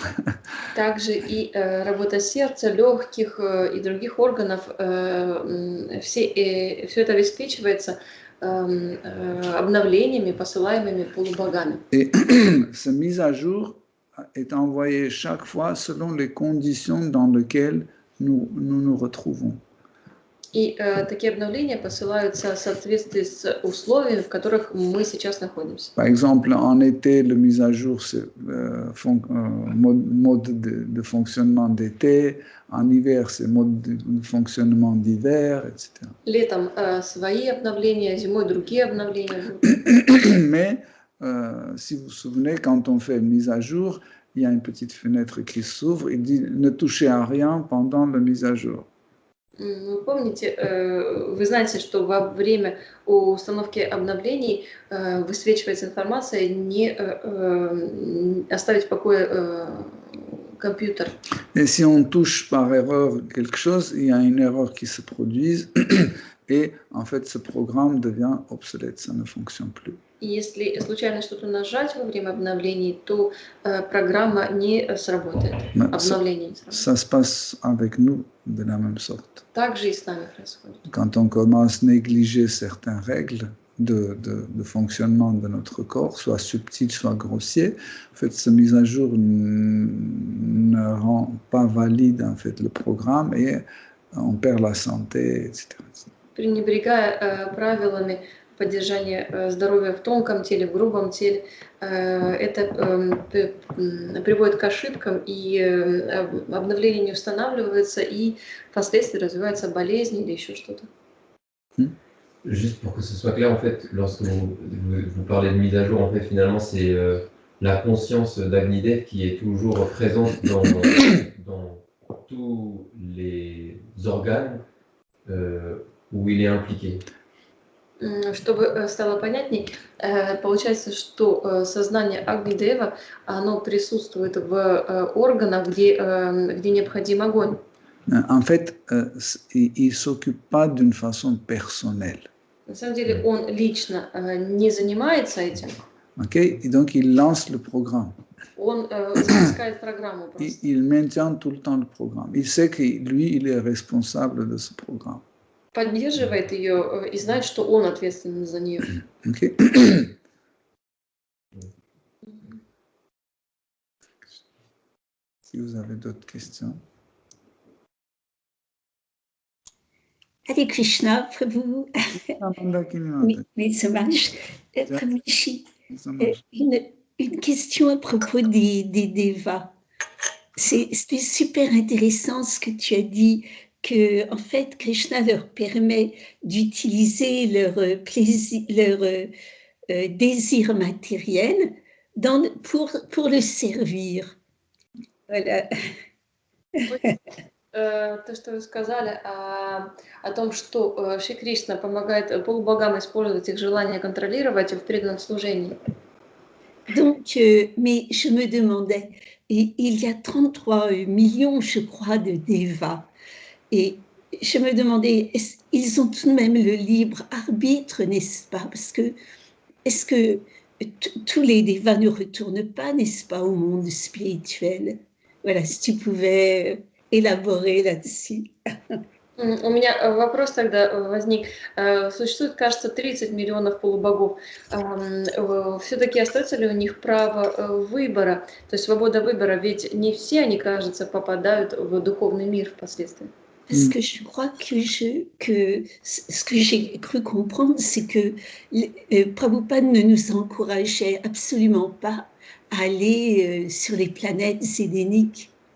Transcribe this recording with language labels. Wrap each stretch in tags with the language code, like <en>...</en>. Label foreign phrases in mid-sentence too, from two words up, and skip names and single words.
<ru>Также и работа сердца, легких и других органов, все это обеспечивается обновлениями, посылаемыми полубогами.</ru> <fr>Et cette mise à jour est envoyée chaque fois selon les conditions dans lesquelles nous retrouvons. И такие обновления посылаются в соответствии с условиями, в которых мы сейчас находимся. Par exemple, en été, la mise à jour, c'est mode de fonctionnement d'été. En hiver, c'est mode de fonctionnement d'hiver, etc.</fr> <ru>Летом свои обновления, зимой другие обновления.</ru> <fr>Mais si vous vous souvenez, quand on fait une mise à jour, il y a une petite fenêtre qui s'ouvre. Il dit ne touchez à rien pendant la mise à jour.</fr> <ru>Вы помните, вы знаете, что во время установки обновлений высвечивается информация не оставить в покое компьютер.</ru> <fr>Et si on touche par erreur quelque chose, il y a une erreur qui se produit et en fait ce programme devient obsolète, ça ne fonctionne plus.</fr> <ru>И если случайно что-то нажать во время обновлений, то программа не сработает. Обновление не сработает.</ru> <fr>Ça se passe avec nous de la même sorte.</fr> <ru>Так же и с нами происходит.</ru> <fr>Quand on commence à négliger certaines règles de fonctionnement de notre corps, soit subtiles, soit grossiers, en fait, cette mise à jour ne rend pas valide en fait, le programme et on perd la santé, etc.</fr> <ru>Пренебрегая правилами поддержания здоровья в тонком теле, в грубом теле, это приводит к ошибкам, и обновление не устанавливается, и впоследствии развивается болезнь или еще что-то.</ru> <fr>Juste pour que ce soit clair, en fait, lorsque vous parlez de mise à jour, en fait, finalement, c'est la conscience d'Agnidev qui est toujours présente dans tous les organes où il est impliqué.</fr> <ru>Чтобы стало понятней, получается, что сознание Агнидева, оно присутствует в органах, где необходим огонь.</ru> <fr>En fait, il ne s'occupe pas d'une façon personnelle.</fr> <ru>На самом деле он lично не занимается этим.</ru> <fr>Okay? Et donc, il lance le programme.</fr> <ru>Он запускает программу просто.</ru> <fr>Il maintient tout le temps le programme. Il sait que lui, il est responsable de ce programme.</fr> <ru>Поддерживает ее и знает, что он ответственен за нее.</ru> <fr>Okay? Si vous avez d'autres questions. Hare Krishna, Prabhu. Oui, ça marche. Prabhuji, une question à propos des devas. C'était super intéressant ce que tu as dit que, en fait, Krishna leur permet d'utiliser leur plaisir, leur désir matériel pour le servir. Voilà.</fr> <ru>То, что вы сказали о том, что Шри Кришна помогает полубогам использовать их желание контролировать в преданном служении.</ru> <fr>Donc, mais je me demandais, il y a 33 millions, je crois, de devas. Et je me demandais, ils ont tout de même le libre arbitre, n'est-ce pas? Parce que, est-ce que tous les devas ne retournent pas, n'est-ce pas, au monde spirituel? Voilà, si tu pouvais élaborer là-dessus.</fr> <ru>У меня вопрос тогда возник. Существует, кажется, 30 миллионов полубогов. Все-таки остается ли у них право выбора, то есть свобода выбора? Ведь не все они, кажется, попадают в духовный мир впоследствии.</ru> <fr>Parce que je crois que ce que j'ai cru comprendre, c'est que Prabhupada ne nous encourageait absolument pas à aller sur les planètes sédéniques.</fr>